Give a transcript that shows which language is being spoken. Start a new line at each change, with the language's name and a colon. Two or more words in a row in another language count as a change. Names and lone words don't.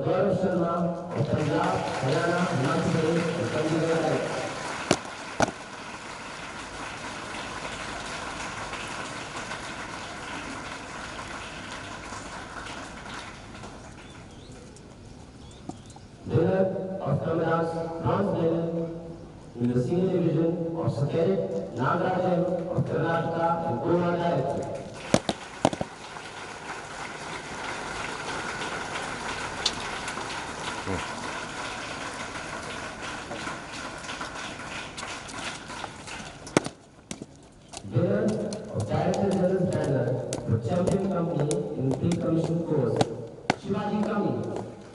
English: Gaurav Sharma of Punjab, Haryana, Himachal Pradesh and Chandigarh Directorate. Winner of Tamil Bronze Medal in the Senior Division, also cadet Nagarajan of Karnataka and Goa Directorate. Winner of Director General's Banner for Champion Company in Pre-Commissioned Course, Shivaji Kami.